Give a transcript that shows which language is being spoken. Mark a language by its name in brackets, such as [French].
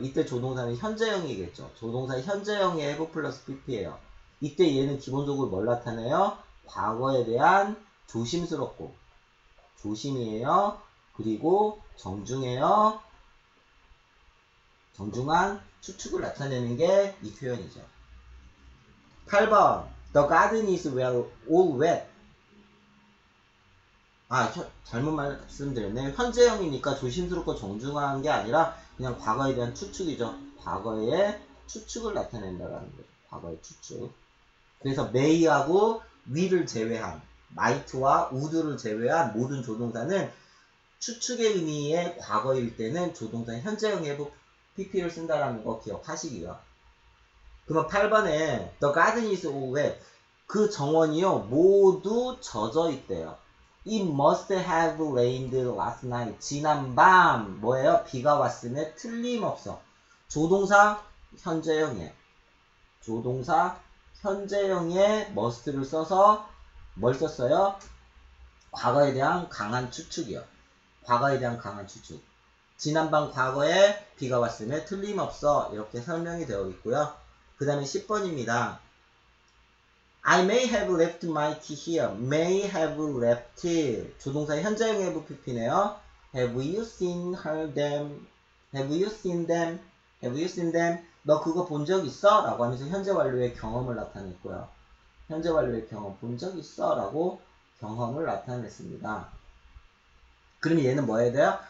[Korean] 이때 조동사는 현재형이겠죠. 조동사의 현재형의 have 플러스 pp예요. 이때 얘는 기본적으로 뭘 나타내요? 과거에 대한 조심스럽고, 조심이에요. 그리고 정중해요. 정중한 추측을 나타내는 게 이 표현이죠. 8번 [English] The garden is well all wet. [Korean] 잘못 말씀드렸네. 현재형이니까 조심스럽고 정중한 게 아니라 그냥 과거에 대한 추측이죠. 과거의 추측을 나타낸다라는 거죠. 과거의 추측. 그래서 may하고 will을 제외한, might와 would를 제외한 모든 조동사는 추측의 의미의 과거일 때는 조동사 현재형의 pp를 쓴다라는 거 기억하시고요. 그러면 8번에 [English] The garden is all wet. [Korean] 그 정원이요 모두 젖어 있대요. [English] It must have rained last night. [Korean] 지난밤 뭐예요? 비가 왔음에 틀림없어. 조동사 현재형이에요. 조동사 현재형에 must를 써서 뭘 썼어요? 과거에 대한 강한 추측이요. 과거에 대한 강한 추측. 지난밤 과거에 비가 왔음에 틀림없어. 이렇게 설명이 되어 있고요. 그 다음에 10번입니다. [English] I may have left my key here. May have left. [Korean] 조동사 현재형 have pp네요. [English] Have you seen her them? Have you seen them? Have you seen them? [Korean] 너 그거 본 적 있어? 라고 하면서 현재 완료의 경험을 나타냈고요. 현재 완료의 경험 본 적 있어? 라고 경험을 나타냈습니다. 그러면 얘는 뭐 해야 돼요?